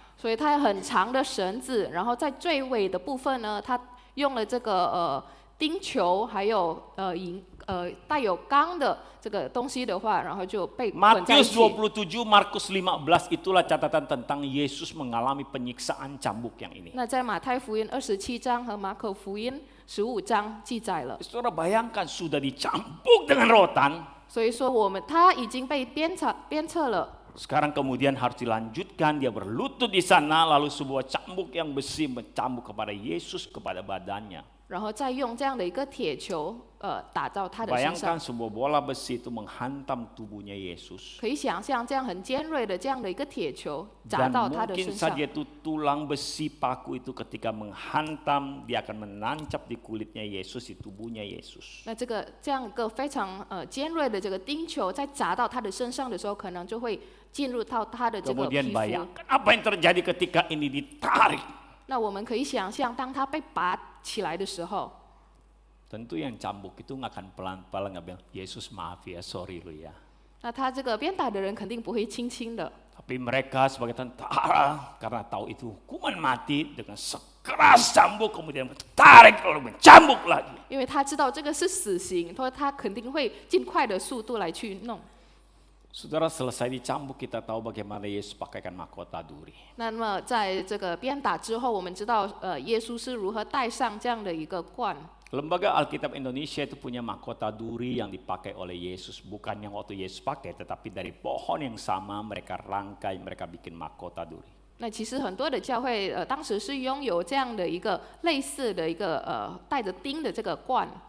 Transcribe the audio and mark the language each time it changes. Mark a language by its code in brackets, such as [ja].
[zh] 所以它很长的绳子，然后在最尾的部分呢，它用了这个钉球，还有带有钢的这个东西的话，然后就被捆在一 [id] Matius [zh] 起。 [id] 27, Markus 15, itulah catatan tentang Yesus mengalami penyiksaan cambuk yang ini. [zh] 那在马太福音27章和马可福音15章记载了。 [id] Saudara bayangkan sudah dicambuk dengan rotan, [zh] 所以说他已经被鞭策了。 [id] sekarang kemudian harus dilanjutkan, dia berlutut di sana, lalu sebuah cambuk yang besi mencambuk kepada Yesus, kepada badannya. [zh] 然后再用这样的一个铁球打到他的身上 [id] Bayangkan。 sebuah bola besi itu menghantam tubuhnya Yesus. [zh] 可以想象这样很尖锐的这样的一个铁球砸 [id] Dan [zh] 到他的 [id] mungkin [zh] 身上 [id] saja，itu tulang besi paku itu ketika menghantam, dia akan menancap di kulitnya Yesus, di tubuhnya Yesus. [zh] 那这样一个非常尖锐的这个钉球在砸到他的身上的时候，可能就会进入到他的这个皮 [id] Kemudian [zh] 肤。 [id] bayangkan apa yang terjadi ketika ini ditarik. [zh] 那我们可以想象，当他被拔起来的时候， [id] Tentu yang cambuk itu nggak akan pelan-pelan nggak bilang, Yesus maaf ya, sorry lu ya. [zh] 那他这个鞭打的人肯定不会轻轻的。 [id] Tapi mereka sebagai tentara karena tahu itu hukuman mati, dengan sekeras cambuk kemudian tarik lalu mencambuk lagi. [zh] 因为他知道这个是死刑，他肯定会尽快的速度来去弄。 [id] Saudara, selesai dicambuk kita tahu bagaimana Yesus pakaikan mahkota duri. [zh] 那么在这个鞭打之后，我们知道耶稣是如何戴上这样的一个冠。 [id] Lembaga Alkitab Indonesia itu punya mahkota duri yang dipakai oleh Yesus, bukan yang waktu Yesus pakai, tetapi dari pohon yang sama mereka rangkai, mereka bikin mahkota duri. [zh] 那其实很多的教会当时是拥有这样的一个类似的一个带着钉的这个冠。